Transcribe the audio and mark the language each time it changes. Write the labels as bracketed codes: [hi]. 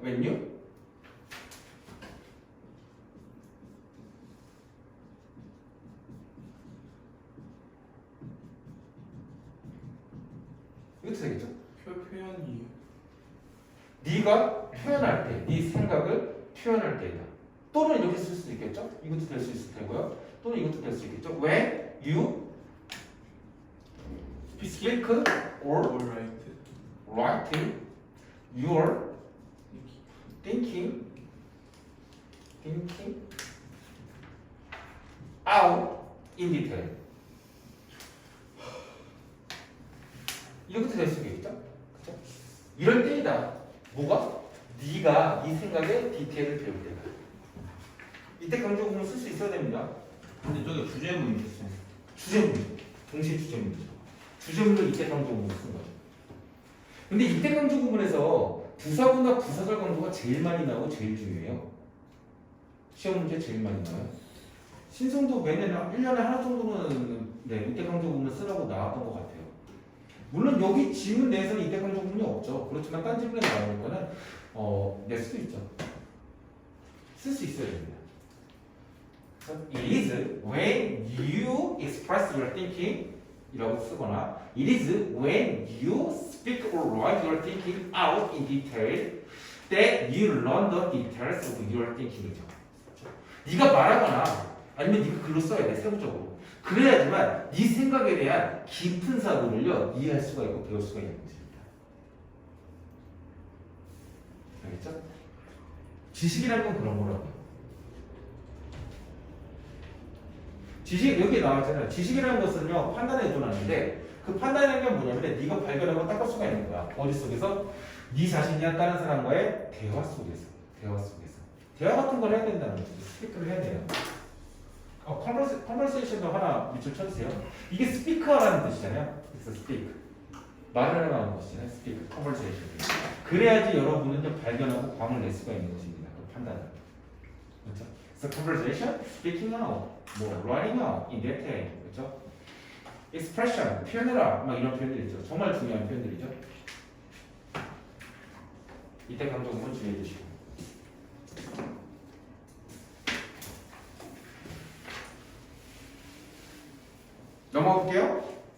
[en] when you [ko] 이것도 되겠죠? 표현이에요. 네가 표현할 때, 네 생각을 표현할 때이다. 또는 이렇게 쓸 수도 있겠죠? 이것도 될 수 있을 테고요. 또는 이것도 될 수 있겠죠? [en] when you speak or write your thinking out in detail. [ko] 이렇게 될 수 있겠죠? 그렇죠? 이럴 때이다. 뭐가? 네가 네 생각의 디테일을 배울 때다. 이때 강조구문 쓸 수 있어야 됩니다. 근데 저기 주제문이 있어요. 주제문, 동시에 주제문이죠. 주제문을 이때 강조구문을 쓴 거죠. 근데 이때 강조구문에서 부사구나 부사절 강조가 제일 많이 나오고 제일 중요해요. 시험 문제 제일 많이 나와요. 신성도 매년 1년에 하나 정도는 이때 강조구문 쓰라고 나왔던 것 같아요. 물론 여기 지문 내에서는 이때 강조구문이 없죠. 그렇지만 딴 지문에 나오는 거는 낼 수도 있죠. 쓸 수 있어야 됩니다. [en] It is when you express your thinking 이라고 쓰거나 It is when you speak or write your thinking out in detail that you learn the details of your thinking이죠. [ko] 네가 말하거나 아니면 네가 글로 써야 돼, 세부적으로. 그래야지만 네 생각에 대한 깊은 사고를요 이해할 수가 있고 배울 수가 있는 것입니다. 알겠죠? 지식이라는 건 그런 거라고. 지식 여기 나왔잖아요. 지식이라는 것은요 판단에 의존하는데 그 판단이라는 게 뭐냐면 네가 발견하고 닦을 수가 있는 거야. 어디 속에서? 네 자신이나 다른 사람과의 대화 속에서. 대화 같은 걸 해야 된다는 거지. 스피크를 해야 돼요. 컨버세이션도 하나 밑줄 쳐주세요. 이게 스피커라는 뜻이잖아요. 그래서 스피크. 말을 하는 것이잖아요. 스피크, 컨버세이션. 그래야지 여러분은 좀 발견하고 광을 낼 수가 있는 것입니다. 그 판단을. 그렇죠? [en] 그래서 conversation, speaking out, 뭐 writing out, in detail, 그렇죠? [ko] expression, 표현해라, 막 이런 표현들이 있죠. 정말 중요한 표현들이죠. 이때 감독은 주의해 주시고. 넘어가 볼게요.